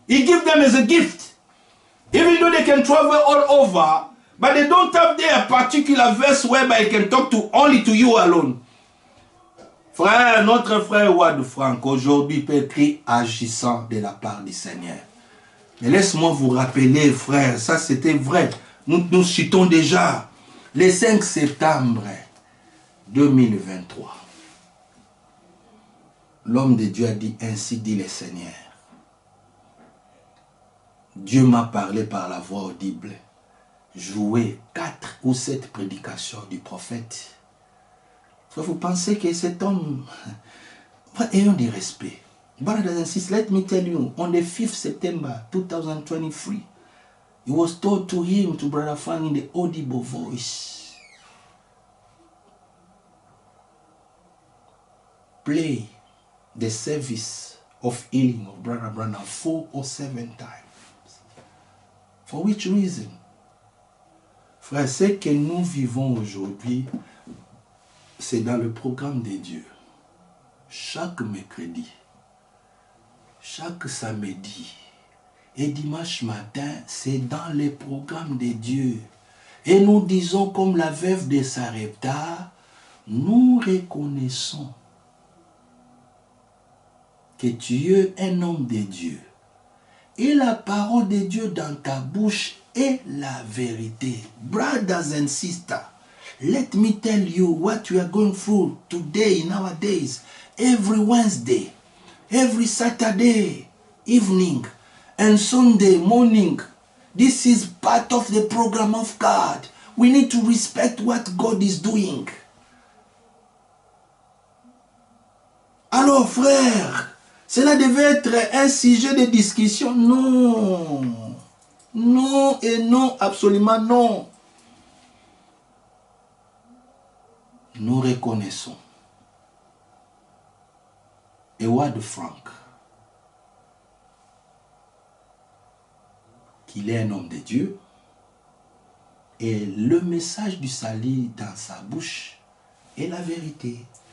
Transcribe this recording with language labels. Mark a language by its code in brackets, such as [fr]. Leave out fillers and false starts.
[en] He gave them as a gift. Even though they can travel all over, but they don't have their particular verse whereby they can talk to only to you alone. [fr] Frère, notre frère Wad Frank aujourd'hui peut être agissant de la part du Seigneur. Mais laisse-moi vous rappeler, frère, ça c'était vrai. Nous citons déjà le 5 septembre 2023. L'homme de Dieu a dit, ainsi dit le Seigneur. Dieu m'a parlé par la voix audible. Jouer 4 ou 7 prédications du prophète. Vous pensez que cet homme... Ayons du respect. [en] Brothers and sisters, let me tell you, on the 5th September 2023, it was told to him, to Brother Frank, in the audible voice, play the service of healing of Brother Branham 4 or 7 times. For which reason? [fr] Frère, ce que nous vivons aujourd'hui, c'est dans le programme de Dieu. Chaque mercredi, chaque samedi et dimanche matin, c'est dans le programme de Dieu. Et nous disons comme la veuve de Sarepta, nous reconnaissons que tu es un homme de Dieu. Et la parole de Dieu dans ta bouche est la vérité. [en] Brothers and sisters, let me tell you what we are going through today, nowadays, every Wednesday, every Saturday evening, and Sunday morning. This is part of the program of God. We need to respect what God is doing. [fr] Alors, frère, cela devait être un sujet de discussion. Non. Non et non, absolument non. Nous reconnaissons Wad Frank qu'il est un homme de Dieu et le message du salut dans sa bouche est la vérité.